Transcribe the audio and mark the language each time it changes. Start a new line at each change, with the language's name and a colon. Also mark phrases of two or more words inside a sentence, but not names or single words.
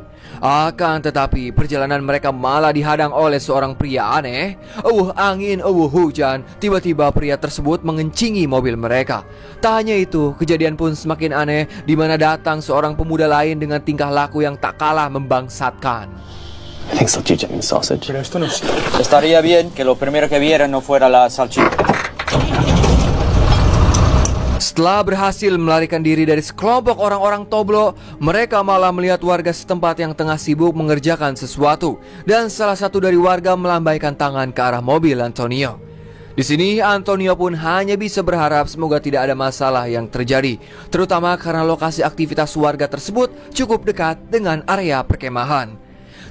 Indonesian: Akan tetapi perjalanan mereka malah dihadang oleh seorang pria aneh. Angin, hujan. Tiba-tiba pria tersebut mengencingi mobil mereka. Tak hanya itu, kejadian pun semakin aneh, di mana datang seorang pemuda lain dengan tingkah laku yang tak kalah membangsatkan.
English: I think salchicha means sausage.
Spanish: Pero esto no es... Estaría bien que lo primero que vieran no fuera la salchicha.
Indonesian: Setelah berhasil melarikan diri dari sekelompok orang-orang toblo, mereka malah melihat warga setempat yang tengah sibuk mengerjakan sesuatu. Dan salah satu dari warga melambaikan tangan ke arah mobil Antonio. Di sini Antonio pun hanya bisa berharap semoga tidak ada masalah yang terjadi, terutama karena lokasi aktivitas warga tersebut cukup dekat dengan area perkemahan.